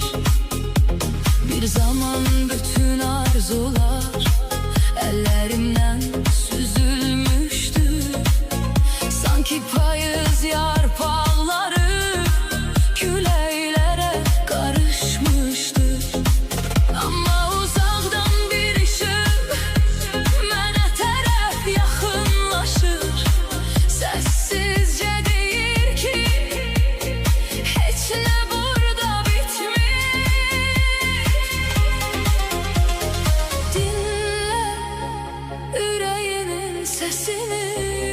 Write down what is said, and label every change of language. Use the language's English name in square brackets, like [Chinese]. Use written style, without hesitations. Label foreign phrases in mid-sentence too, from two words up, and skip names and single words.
[Turkish] Bir zaman bütün arzular ellerimden süzülmüştü. Sanki payız yarpakları küleylere karışmıştı. Ama uzaktan bir ışık [Azerbaijani] mənə tərəf yaxınlaşır. Səssizcə deyir ki, heç nə burada bitmir. Dinlə ürəyinin səsini.